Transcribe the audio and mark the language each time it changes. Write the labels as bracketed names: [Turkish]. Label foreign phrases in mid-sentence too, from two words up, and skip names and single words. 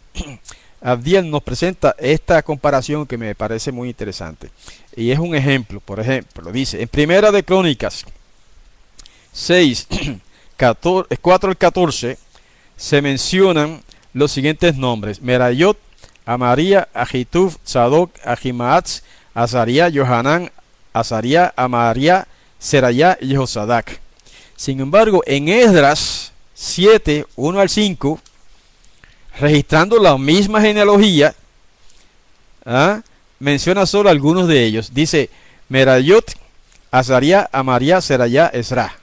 [Spanish] Abdiel nos presenta esta comparación que me parece muy interesante. Y es un ejemplo, por ejemplo, lo dice, en Primera de Crónicas 6, 4 al 14, se mencionan los siguientes nombres: Merayot, Amaría, Ahitub, Sadoc, Ahimaatz, Azaría, Johanán, Azaría, Amaría, Serayá y Jehosadac. Sin embargo, en Esdras 7, 1 al 5, registrando la misma genealogía, menciona solo algunos de ellos. Dice Merayot, Azaría, Amaría, Serayá, Esra.